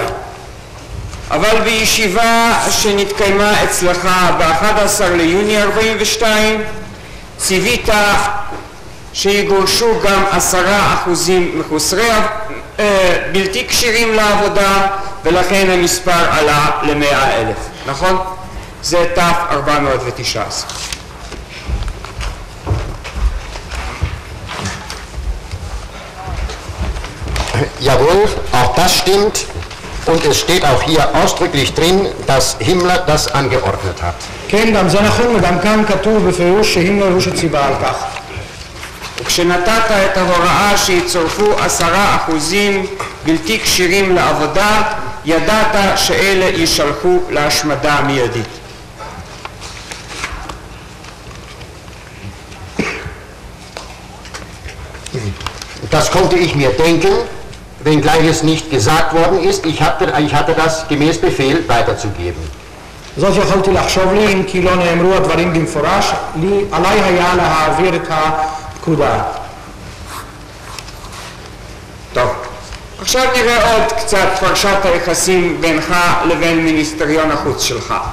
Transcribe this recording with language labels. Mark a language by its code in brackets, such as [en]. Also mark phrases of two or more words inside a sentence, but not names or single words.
[he] אבל בישיבה שנתקיימה אצלך ב-11 ליוני 42, ציווית שיגורשו גם 10% מחוסרי בלתי כשירים לעבודה, ולכן המספר עלה ל100,000, נכון? זה ת419. [de] Jawohl, auch das stimmt und es steht auch hier ausdrücklich drin, dass Himmler das angeordnet hat. [he] כן, גם זה נכון, וגם כאן כתוב בפירוש שהימלר הוא שציווה על כך. וכשנתת את ההוראה שיצורפו 10% בלתי כשירים לעבודה, ידעת שאלה יישלחו להשמדה מיידית. [de] Das konnte ich mir denken, wenngleich es nicht gesagt worden ist. Ich hatte das gemäß Befehl weiterzugeben. [he] זאת יכולתי לחשוב לי, אם כי לא נאמרו הדברים במפורש, עליי היה להעביר את הפקודה. טוב, עכשיו נראה עוד קצת פרשת היחסים בינך לבין מיניסטריון החוץ שלך.